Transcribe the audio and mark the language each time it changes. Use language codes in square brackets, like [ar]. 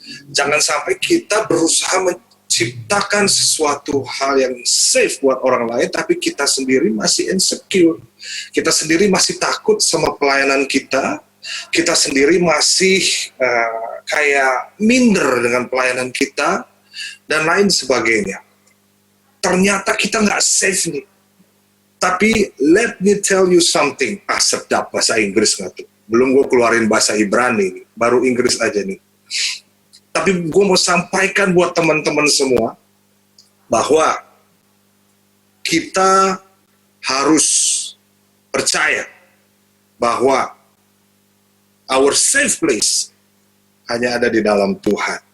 [id] Jangan sampai kita berusaha menciptakan sesuatu hal yang safe buat orang lain, tapi kita sendiri masih insecure. Kita sendiri masih takut sama pelayanan kita. Kita sendiri masih kayak minder dengan pelayanan kita dan lain sebagainya. Ternyata kita nggak safe nih. Tapi [en] let me tell you something. [id] Sedap bahasa Inggris nggak tuh? Belum gue keluarin bahasa Ibrani nih, baru Inggris aja nih. Tapi gue mau sampaikan buat teman-teman semua bahwa kita harus percaya bahwa [en] our safe place [id] hanya ada di dalam Tuhan.